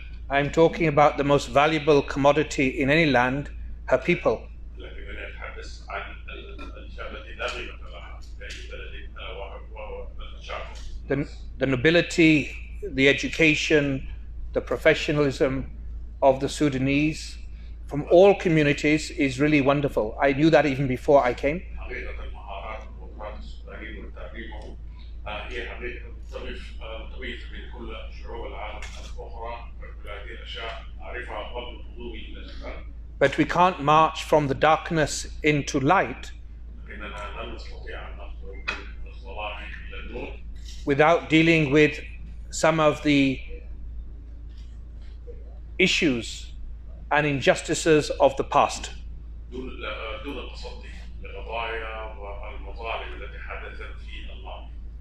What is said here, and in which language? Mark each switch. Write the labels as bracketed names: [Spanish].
[English] I'm talking about the most valuable commodity in any land, her people. [Arabic] لكنني أتحدث عن الأشياء التي لا قيمة لها في أي بلد وهو الشعب. [English] The nobility, the education, the professionalism of the Sudanese from all communities is really wonderful. I knew that even before I came. [Arabic] حقيقة المهارات والقدرات السودانيين وتعليمهم هي حقيقة تميز بين كل شعوب العالم الأخرى، وكل هذه الأشياء أعرفها قبل قدومي إلى السودان. [English] But we can't march from the darkness into light [Arabic] لكننا لن نستطيع أن نخرج من الظلام إلى النور [English] without dealing with some of the issues and injustices of the past. [Arabic] دون التصدي للقضايا والمظالم التي حدثت في الماضي.